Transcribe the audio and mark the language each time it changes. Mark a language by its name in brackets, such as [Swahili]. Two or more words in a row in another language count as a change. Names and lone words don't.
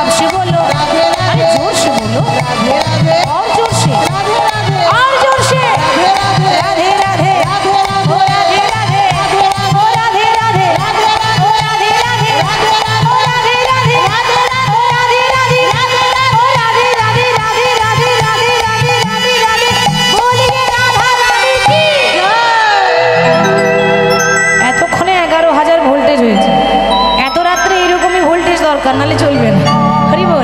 [Hindi] से बोलो, अरे जोर से बोलो, और जोर से, और जोर से, राधे राधे, ओ राधे राधे, ओ राधे राधे, ओ राधे राधे, ओ राधे राधे, ओ राधे राधे, ओ राधे राधे, राधे राधे, राधे राधे, राधे राधे, बोलिए राधा रानी की जय। [Bangla] এতক্ষণে 11,000 ভোল্টেজ হয়েছে। এত রাত্রে এরকমই ভোল্টেজ দরকার, নাহলে চলবে না। হরি বল।